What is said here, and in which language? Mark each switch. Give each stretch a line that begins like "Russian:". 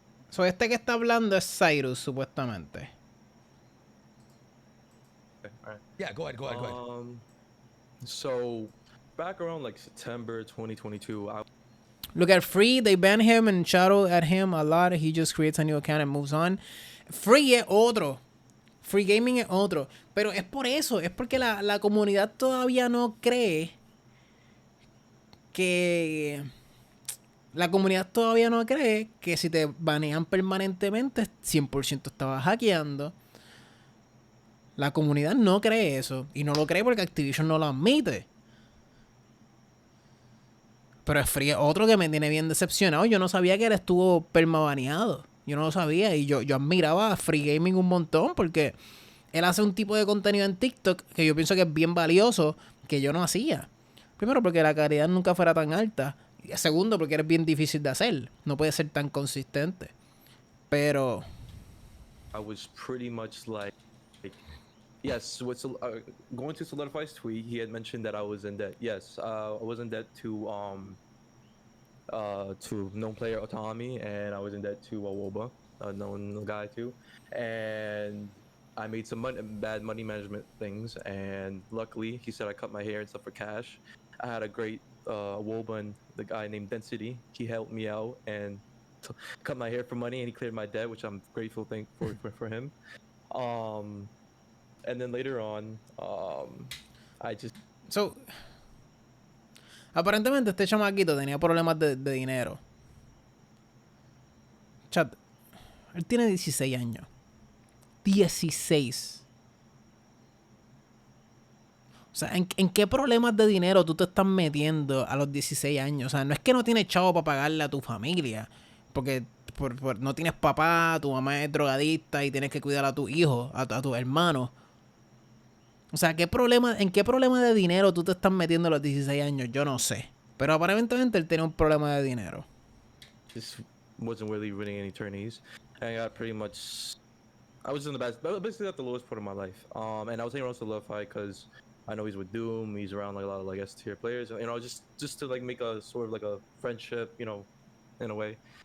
Spanish: So, este que está hablando es Cyrus, supuestamente.
English: Okay, all right. Yeah, go ahead. So back around like September 2022, Look at Free, they ban him and shadow at him a lot. He just creates a new account and moves on.
Spanish: Free es otro. Free Gaming es otro. Pero es por eso, es porque la comunidad todavía no cree que... La comunidad todavía no cree que si te banean permanentemente 100% estabas hackeando. La comunidad no cree eso. Y no lo cree porque Activision no lo admite. Pero es Free otro que me tiene bien decepcionado. Yo no sabía que él estuvo permabaneado. Yo no lo sabía. Y yo admiraba a Free Gaming un montón porque él hace un tipo de contenido en TikTok que yo pienso que es bien valioso que yo no hacía. Primero porque la calidad nunca fuera tan alta. Y segundo porque eres bien difícil de hacer. No puede ser tan consistente. Pero...
English: I was pretty much like yes, with going to Solidify's tweet, he had mentioned that I was in debt. Yes, I was in debt to known player Autonomy, and I was in debt to Woba, a known guy too. And I made some bad money management things, and luckily, he said I cut my hair and stuff for cash. I had a great Woba and the guy named Density. He helped me out and cut my hair for money, and he cleared my debt, which I'm grateful for him. And then later on, I just...
Spanish: So, aparentemente este chamaquito tenía problemas de dinero. Chat, él tiene 16 años. 16. O sea, ¿en qué problemas de dinero tú te estás metiendo a los 16 años? O sea, no es que no tienes chavo para pagarle a tu familia. Porque no tienes papá, tu mamá es drogadicta y tienes que cuidar a tu hijo, a tu hermano. O sea, ¿en qué problema de dinero tú te estás metiendo a los 16 años? Yo no sé. Pero aparentemente él tiene un problema de dinero.
English: Just wasn't really winning any tourneys. And I got pretty much... I was in the best... Basically at the lowest point of my life. And I was hanging around Solidify because I know he's with Doom. He's around like a lot of like S-tier players. You know, just to like make a sort of like a friendship, you know, in a way.